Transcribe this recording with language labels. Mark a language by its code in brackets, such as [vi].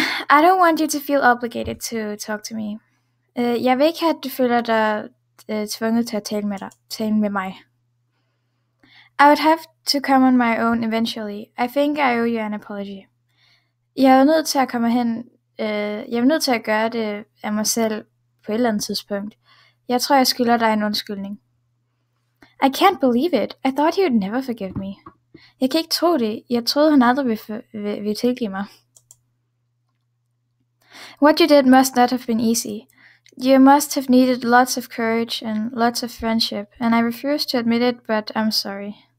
[en] I don't want you to feel obligated to talk to me. [da] Jeg vil ikke have, at du føler dig tvunget til at tale med mig. [en] I would have to come on my own eventually. I think I owe you an apology. [da] Jeg er nødt til at komme hen. Jeg er nødt til at gøre det af mig selv på et eller andet tidspunkt. Jeg tror, jeg skylder dig en undskyldning. [en] I can't believe it. I thought you'd never forgive me. [da] Jeg kan ikke tro det. Jeg troede, han aldrig ville tilgive mig. [en] What you did must not have been easy. You must have needed lots of courage and lots of friendship, and I refuse to admit it, but I'm sorry.